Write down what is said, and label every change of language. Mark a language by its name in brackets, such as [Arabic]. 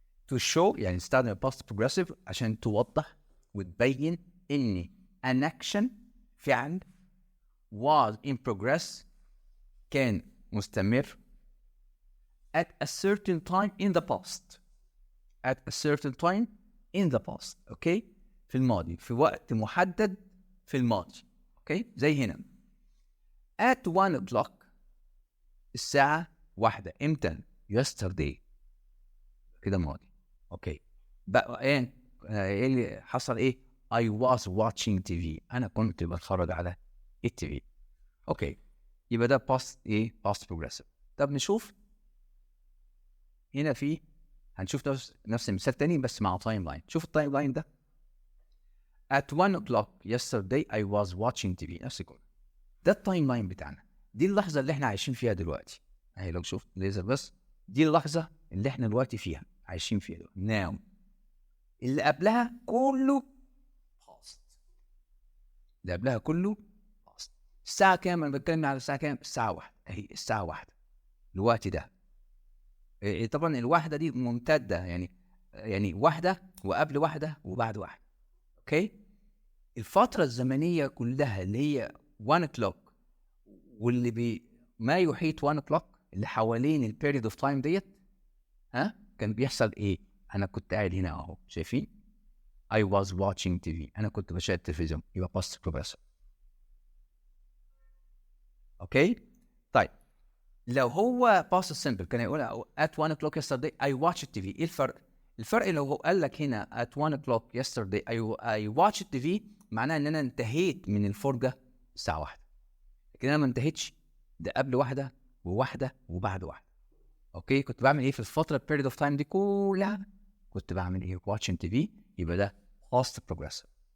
[English] to show [Arabic] يعني نستخدم [English] past progressive [Arabic] عشان توضح وتبين ان [English] an action فعل was in progress [Arabic] كان مستمر [English] at a certain time in the past. at a certain time in the past. [Arabic] اوكي في الماضي في وقت محدد في الماضي. اوكي زي هنا at 1 o'clock الساعة 1 امتى؟ yesterday كده ماضي. اوكي بقى ايه اللي حصل ايه؟ [English] I was watching TV [Arabic] انا كنت بتفرج على التي في. اوكي يبقى ده past ايه؟ past progressive. طب نشوف هنا في هنشوف نفس المثال تاني بس مع تايم لاين. شوف التايم لاين ده [English] at 1 o'clock yesterday I was watching TV [Arabic] نفس الجملة. ده التايم لاين بتاعنا، دي اللحظة اللي احنا عايشين فيها دلوقتي اهي. لو شفت ليزر بس دي اللحظة اللي احنا دلوقتي فيها عايشين فيها دلوقتي. now اللي قبلها كله past، اللي قبلها كله past. الساعة كام؟ انا بتكلم على الساعة كام؟ الساعة 1 اهي الساعة 1 الوقت ده. طبعا الواحدة دي ممتدة يعني واحدة وقبل واحدة وبعد واحدة. اوكي الفترة الزمنية كلها اللي هي 1 o'clock واللي ما يحيط 1 o'clock اللي حوالين البيريد اوف تايم ديت كان بيحصل ايه؟ انا كنت قاعد هنا اهو شايفين [English] I was watching TV [Arabic] انا كنت بشاهد التلفزيون يبقى past progressive. اوكي طيب لو هو [English] past simple [Arabic] كان يقول [English] at 1 o'clock yesterday I watched TV. [Arabic] ايه الفرق؟ الفرق لو هو قال لك هنا [English] at 1 o'clock yesterday I watched TV [Arabic] معناه ان انا انتهيت من الفرجة الساعة 1، لكن انا ما انتهيتش، ده قبل واحدة وواحدة وبعد واحدة. اوكي كنت بعمل ايه في الفترة period of time دي كلها؟ كنت بعمل ايه؟ watching TV يبقى ده past progressive.